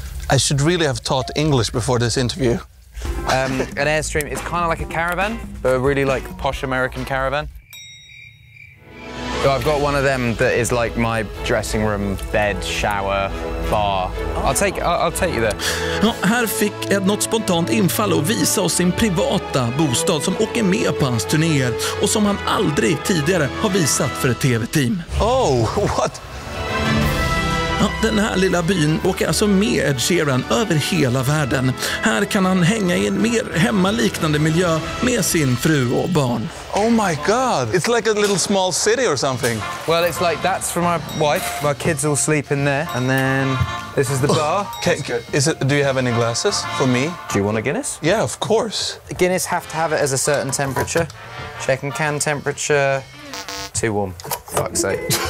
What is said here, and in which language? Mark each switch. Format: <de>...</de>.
<en>I should really have taught English before this interview. An Airstream is kind of like a caravan, but a really like posh American caravan. So I've got one of them that is like my dressing room, bed, shower, bar. I'll take you there.</en> <sv>Ja, här fick Ed något spontant infall och visa oss sin privata bostad som åker med på hans turnéer och som han aldrig tidigare har visat för ett tv-team.</sv> <en>Oh, what?</en> <sv>Ja, den här lilla byn åker alltså med Ed Sheeran över hela världen. Här kan han hänga i en mer hemmaliknande miljö med sin fru och barn.</sv> <en>Oh my God, it's like a little small city or something. Well, it's like that's for my wife. My kids all sleep in there, and then this is the bar. Do you have any glasses for me? Do you want a Guinness? Yeah, of course. Guinness have to have it as a certain temperature. Checking can temperature. Too warm. Fuck's sake.</en>